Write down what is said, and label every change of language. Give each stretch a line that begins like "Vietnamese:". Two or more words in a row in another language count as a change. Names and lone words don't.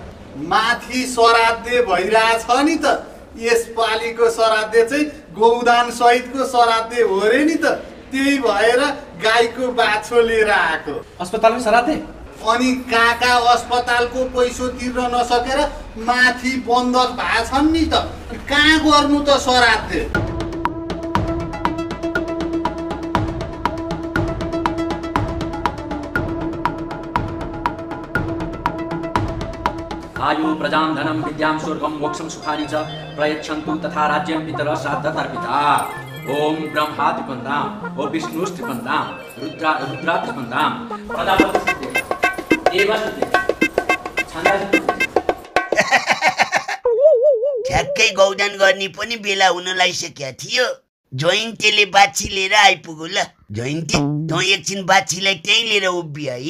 Nepali: माथि श्राद्ध भइरहेछ नि त यसपालिको श्राद्ध चाहिँ गौदान सहितको श्राद्ध हो रे नि त त्यही भएर गाईको बाछो लिएर आएको अस्पतालमै श्राद्ध अनि काका अस्पतालको पैसो तिर्न नसकेर माथि बन्दक भएछन् नि त कहाँ गर्नु त श्राद्ध
Sanskrit: आयु प्रजां धनं विद्यां स्वर्गं मोक्षं सुखानि च प्रयच्छन्तु तथा राज्यं पितरः श्राद्धतर्पिता ओम ब्रह्मात्रिपन्दां ओम विष्णुस्त्रिपन्दां रुद्रात्रिपन्दां
Nepali: ठ्याक्कै गौदान गर्ने पनि बेला हुन लागिसकेको थियो जयन्तीले बाछी लिएर आइपुग्यो ल जयन्ती त एकछिन बाछीलाई त्यही लिएर उभियो है